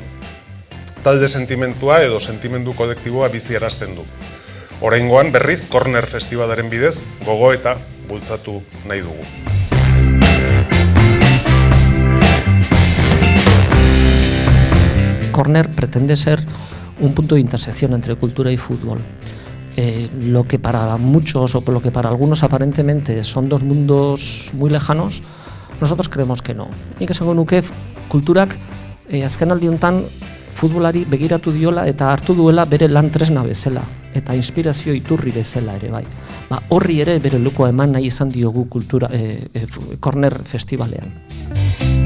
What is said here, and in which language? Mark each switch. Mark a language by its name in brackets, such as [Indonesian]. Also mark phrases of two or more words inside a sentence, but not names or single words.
[Basque] Talde sentimentua edo sentimendu kolektiboa bizi arazten du. Oraingoan berriz Corner Festivalaren bidez gogoeta bultzatu nahi dugu. [Spanish] Corner pretende ser un punto de intersección entre cultura y fútbol. Lo que para muchos o lo que para algunos aparentemente son dos mundos muy lejanos, nosotros creemos que no. [Basque] Nik esango nuke kulturak azkenaldi honetan futbolari begiratu diola eta hartu duela bere lan tresna bezala eta inspirazio iturri bezala ere bai. Horri ere bere lekua eman nahi izan diogu Corner Festivalean.